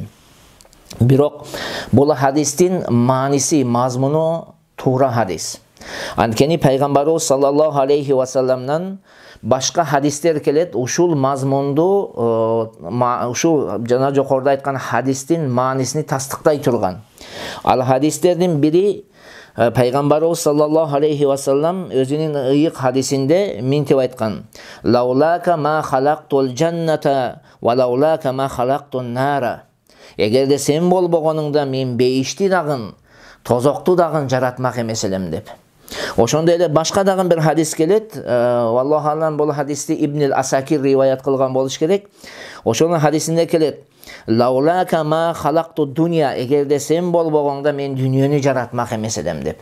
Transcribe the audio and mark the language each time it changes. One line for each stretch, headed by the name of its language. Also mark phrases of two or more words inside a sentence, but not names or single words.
Kyrgyz: Бирок бул хадистин мааниси, мазмуну туура хадис. Анткени Пайгамбарыбыз
Arabic: صلى الله عليه وسلم
Kyrgyz: башка хадистер келет, ушул мазмунду, ушул жана жокоруда айткан хадистин маанисини тастыктай турган. Ал хадистердин бири Пайгамбарыбыз
Arabic: صلى الله عليه وسلم
Kyrgyz: өзүнүн ыйык хадисинде минтип айткан:
Arabic: "لولاك ما خلقت الجنة ولولاك ما خلقت النار".
Kyrgyz: Эгерде сен болбогонуңда мен бейишти дагын, тозокту дагын жаратмак эмес элем деп. Ошондой эле башка дагы бир хадис келет.
Arabic: الله أعلم,
Kyrgyz: бул хадисти Ибн Асакир риваят кылган болуш керек. Ошонун хадисинде келет:
Arabic: "لولاك ما خلقت الدنيا",
Kyrgyz: эгерде сен болбогоңда мен дүйнөнү жаратмак эмес элем деп.